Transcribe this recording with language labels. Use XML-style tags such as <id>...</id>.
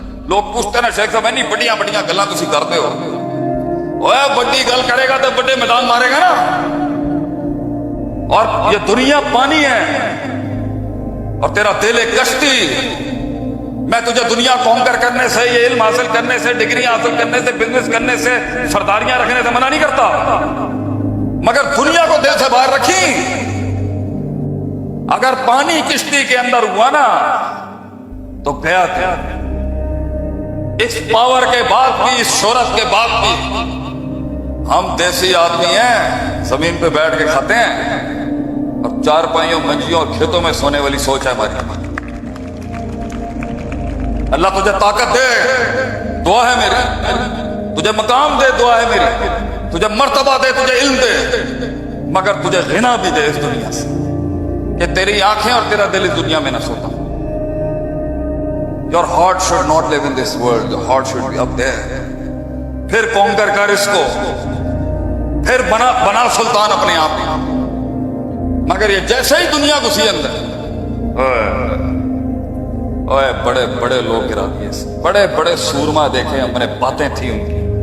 <ur>لوگ پوچھتے نا شیخ صاحب نہیں بڑیاں بڑیاں گلاں تسی کرتے ہو, اوے بڑی گل کرے گا تو بڑے میدان مارے گا نا. اور یہ دنیا پانی ہے اور تیرا دل ایک کشتی. میں تجھے دنیا کانکر کرنے سے, یہ علم حاصل کرنے سے, ڈگریاں حاصل کرنے سے, بزنس کرنے سے, سرداریاں رکھنے سے منع نہیں کرتا, مگر دنیا کو دل سے باہر رکھی. اگر پانی کشتی کے اندر ہوا نا تو گیا تھا. اس پاور کے بعد بھی, اس شہرت کے بعد بھی ہم دیسی آدمی ہیں, زمین پہ بیٹھ کے کھاتے ہیں اور چارپائیوں, منجیوں اور کھیتوں میں سونے والی سوچ ہے ہماری. اللہ تجھے طاقت دے, دعا ہے میری. تجھے مقام دے, دعا ہے میری. تجھے مرتبہ دے, تجھے علم دے, مگر تجھے غنا بھی دے اس دنیا سے کہ تیری آنکھیں اور تیرا دل اس دنیا میں نہ سوتا.</ur> <en>Your heart should not live in this world. Your heart should be up there.</en> <ur>پھر کونکر کر اس کو, پھر بنا سلطان اپنے آپ میں. مگر یہ جیسے ہی دنیا گھسی اندر, اوے بڑے بڑے لوگ گرا دیے, بڑے بڑے سورما دیکھے ہم نے, باتیں تھیں ان کی.</ur>